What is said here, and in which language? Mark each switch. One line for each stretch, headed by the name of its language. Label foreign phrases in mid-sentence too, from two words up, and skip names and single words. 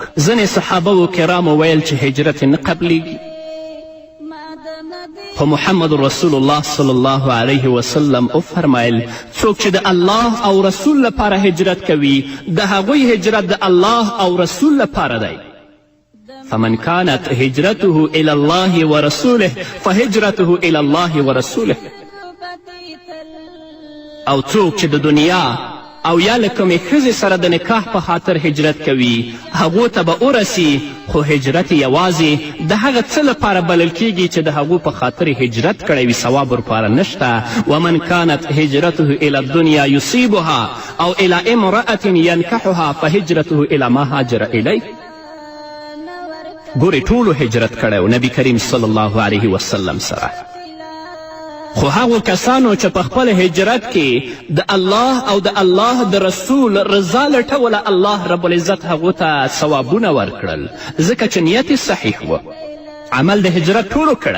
Pashto: ځینې صحابه و کرامو ویل چې هجرت نه قبلیږي، خو محمد رسول الله
Arabic: صلی الله علیه وسلم
Pashto: وفرمیل څوک چې د الله او رسول لپاره هجرت کوي د هغوی هجرت د الله او رسول لپاره دی.
Arabic: فمن كانت هجرته إلى الله ورسوله فهجرته إلى الله ورسوله.
Pashto: او څوک چې د دنیا او یا له کومې ښځې سره د نکاح په خاطر هجرت کوي هغو ته به ورسي، خو هجرت یوازې د هغه څه لپاره بلل کیږي چې د هغو په خاطر هجرت کړی وي، ثواب ورپاره نشته.
Arabic: ومن كانت هجرته إلى الدنيا يصيبها او إلى امرأة ينكحها فهجرته إلى ما هاجر إليه.
Pashto: ګورې ټولو هجرت کړی و نبي کریم
Arabic: صلی الله علیه وسلم
Pashto: سره، خو هغو کسانو چې په خپل هجرت کې د الله او د الله د رسول رضا لټوله الله رب العزت هغو ته ثوابونه ورکړل، ځکه چې نیت صحیح و، عمل د هجرت ټولو کړی.